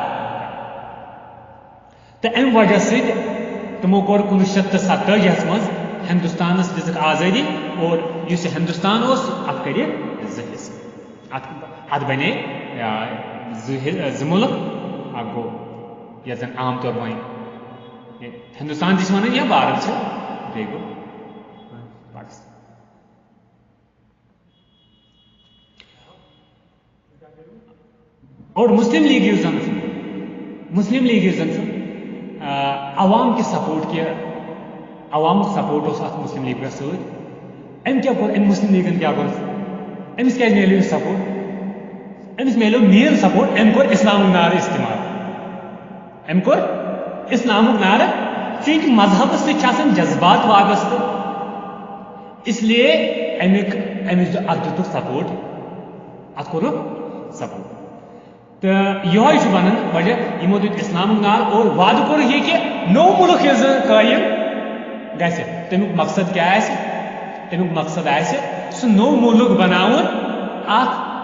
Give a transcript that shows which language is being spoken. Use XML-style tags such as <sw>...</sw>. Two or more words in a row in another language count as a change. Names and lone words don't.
<ks>تہٕ امہِ وجہ سۭتۍ تِمو کوٚر 1947 منٛز ہندوستانس دِژٕکھ آزٲدی اور یُس یہِ ہندوستان اوس اتھ کٔرِکھ 2 حصہٕ اتھ بنے 2 مُلک اکھ گوٚو یتھ زن عام طور وۄنۍ ہندوستان تہِ چھِ ونان یا بھارت چھِ بیٚیہِ گوٚو پاکستان اور مسلم لیگ یُس زن چھُ عوام کہِ سپورٹ کہِ عوامُک سپورٹ اوس اتھ مسلم لیگس سۭتۍ أمۍ کیٛاہ کوٚر أمۍ مسلم لیگن کیٛاہ کوٚر أمِس کیٛازِ میلیو یہِ سپورٹ أمِس میلیو مین سپورٹ أمۍ کوٚر اسلامُک نعرٕ استعمال أمۍ کوٚر اسلامُک نعرٕ چوٗنٛکہِ مذہبس سۭتۍ چھِ آسان جذبات وابستہٕ</ks> <ur>اس لیے</ur> <ks>أمِس اتھ دِتُکھ سپورٹ اتھ کوٚرُکھ سپورٹ تہٕ یِہوے چھُ بنان وجہ یِمو دیُت اسلامُک نعرٕ اور وعدٕ کوٚرُکھ یہِ کہِ نوٚو مُلک یُس زن قٲیِم گژھِ تمیُک مقصد کیٛاہ آسہِ تمیُک مقصد آسہِ سُہ نوٚو مُلک بناوُن اکھ</ks>